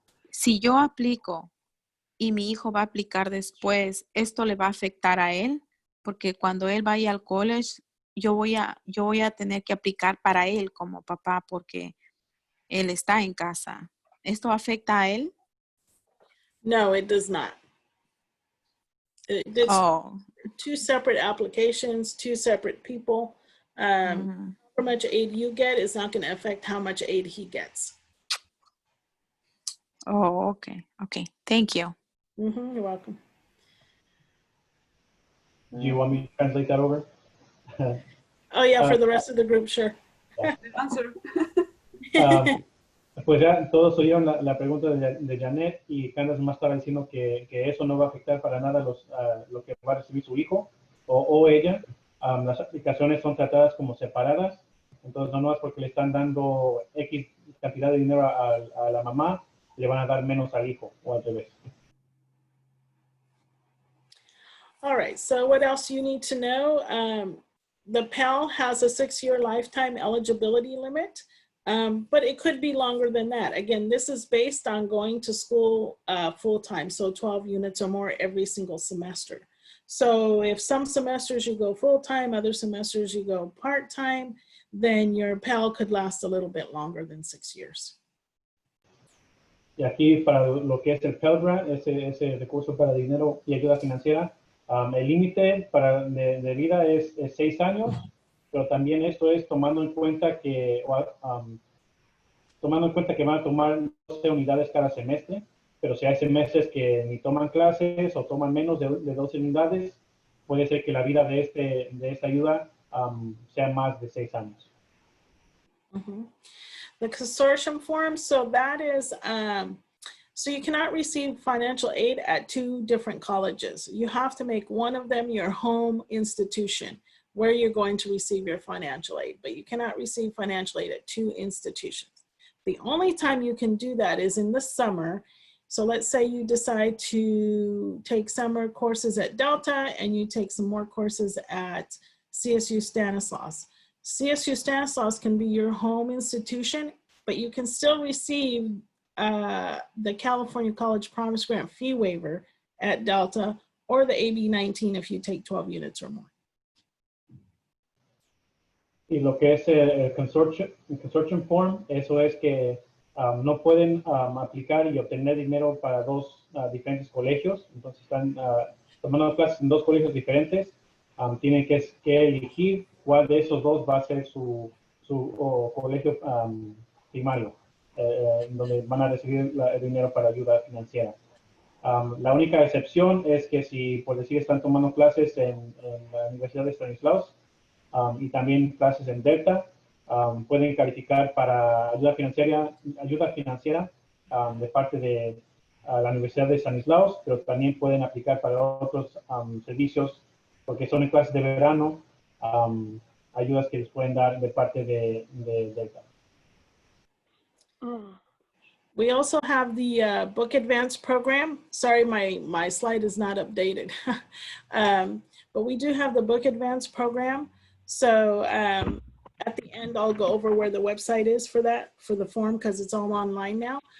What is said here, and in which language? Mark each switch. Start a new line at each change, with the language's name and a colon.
Spanish: Si yo aplico y mi hijo va a aplicar después, ¿esto le va a afectar a él? Porque cuando él vaya al college, yo voy a tener que aplicar para él como papá porque él está en casa. ¿Esto afecta a él?
English: No, it does not. It's two separate applications, two separate people. How much aid you get is not going to affect how much aid he gets. Oh, okay. Okay. Thank you. You're welcome. Do you want me to translate that over? Oh yeah, for the rest of the group, sure. Answer.
Spanish: Pues ya todos oyeron la pregunta de Janet y Candace más estaba diciendo que eso no va a afectar para nada lo que va a recibir su hijo o ella. Las aplicaciones son tratadas como separadas, entonces no es porque le están dando X cantidad de dinero a la mamá, le van a dar menos al hijo o al revés.
English: All right, so what else you need to know? The Pell has a 6-year lifetime eligibility limit. But it could be longer than that. Again, this is based on going to school full-time, so 12 units or more every single semester. So if some semesters you go full-time, other semesters you go part-time, then your Pell could last a little bit longer than 6 years.
Spanish: Y aquí para lo que es el Pell Grant, ese recurso para dinero y ayuda financiera, el límite de vida es 6 años. Pero también esto es tomando en cuenta que van a tomar 12 unidades cada semestre, pero si hay semestres que ni toman clases o toman menos de 12 unidades, puede ser que la vida de esta ayuda sea más de 6 años.
English: The consortium form, so that is, so you cannot receive financial aid at 2 different colleges. You have to make one of them your home institution, where you're going to receive your financial aid, but you cannot receive financial aid at 2 institutions. The only time you can do that is in the summer. So let's say you decide to take summer courses at Delta and you take some more courses at CSU Stanislaus. CSU Stanislaus can be your home institution, but you can still receive the California College Promise Grant fee waiver at Delta or the AB 19 if you take 12 units or more.
Spanish: Y lo que es el consortium form, eso es que no pueden aplicar y obtener dinero para dos diferentes colegios. Entonces están tomando clases en dos colegios diferentes. Tienen que elegir cuál de esos dos va a ser su colegio primario, donde van a recibir el dinero para ayuda financiera. La única excepción es que si, por decir, están tomando clases en la Universidad de Stanislaus y también clases en Delta, pueden calificar para ayuda financiera de parte de la Universidad de Stanislaus, pero también pueden aplicar para otros servicios, porque son en clases de verano, ayudas que les pueden dar de parte de Delta.
English: We also have the Book Advance program. Sorry, my slide is not updated. But we do have the Book Advance program. So at the end, I'll go over where the website is for that, for the form, because it's all online now.